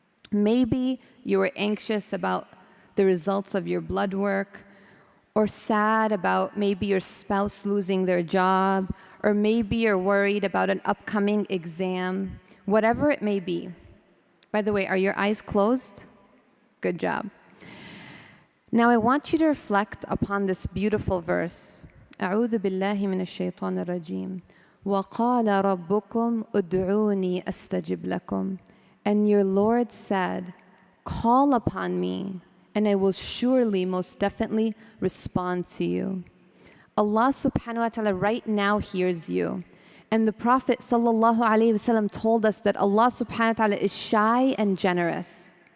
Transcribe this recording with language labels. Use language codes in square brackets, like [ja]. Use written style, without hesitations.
[en] Maybe you were anxious about the results of your blood work, or sad about maybe your spouse losing their job, or maybe you're worried about an upcoming exam, whatever it may be. By the way, are your eyes closed? Good job. Now I want you to reflect upon this beautiful verse. [ar] أعوذ بالله من الشيطان الرجيم. وَقَالَ رَبُّكُمْ أُدْعُونِي أَسْتَجِبْ لَكُمْ. [en] And your Lord said, call upon me, and I will surely, most definitely respond to you. Allah subhanahu wa ta'ala right now hears you. And the Prophet sallallahu alayhi wasallam told us that Allah subhanahu wa ta'ala is shy and generous.